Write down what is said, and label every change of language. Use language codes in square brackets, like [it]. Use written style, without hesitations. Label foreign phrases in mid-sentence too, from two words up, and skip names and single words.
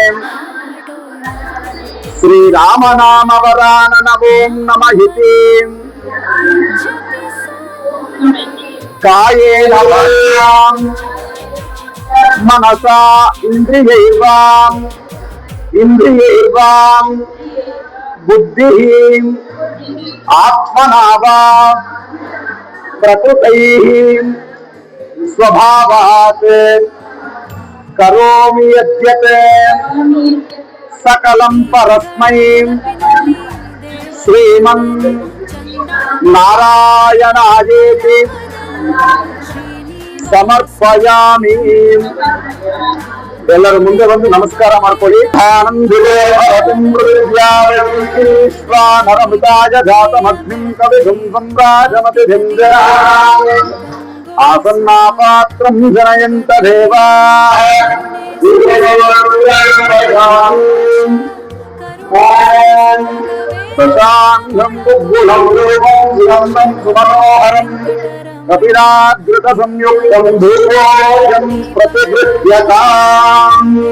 [sa] ಶ್ರೀರಾಮನಾಮ ವರಾನನ ಓಂ ನಮಃ ಇತಿ ಕಾಯೇನ ವಾಚಾಂ ಮನಸಾ ಇಂದ್ರಿಯೈರ್ವಾಂ ಬುದ್ಧಿಃ ಆತ್ಮನಾ ವಾ ಪ್ರಕೃತೈಃ ಸ್ವಭಾವಾತ್ ಕರೋಮಿ ಯದ್ಯತ್ ಸಕಲಂ ಪರಸ್ಮೈ ಶ್ರೀಮನ್ ನಾರಾಯಣಾಯೇತಿ ಸಮರ್ಪಯಾಮಿ. [kn] ಎಲ್ಲರೂ ಮುಂದೆ ಬಂದು ನಮಸ್ಕಾರ ಮಾಡ್ಕೊಳ್ಳಿ. [sa] ನರಮೃತಾಯ ಜಾತಮಗ್ನಿಂ ಕವಿಗುಂ ಸಂರಾಜಮತಿಧಿಂ ಆಸನ್ನಾಪಾತ್ರಂ ಜನಯಂತ ದೇವಾಃ ಪ್ರಶಾಂತಂ ಬುದ್ಧುಲಂ ದೇವಂ ಸುಗಂಧಂ ಸುಮನೋಹರಂ ಕಪಿಲಾಗೃತ ಸಂಯುಕ್ತಂ ಧೂಪೋಯಂ ಪ್ರತಿಗೃಹ್ಯತಾಂ.